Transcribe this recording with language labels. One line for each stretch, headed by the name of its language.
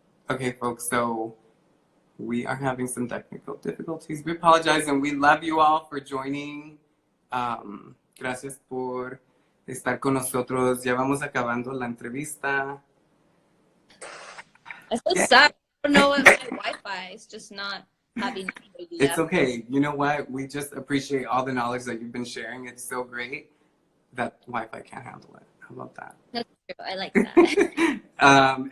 English: Okay, folks, so we are having some technical difficulties. We apologize and we love you all for joining.
Spanish: Gracias por estar con nosotros. Ya vamos acabando la entrevista.
English: I'm so sorry. I don't know if my Wi-Fi is just not having an idea. It's okay. You know what? We just appreciate all the knowledge that you've been sharing. It's so great that Wi-Fi can't handle it. How about that? That's true. I like that.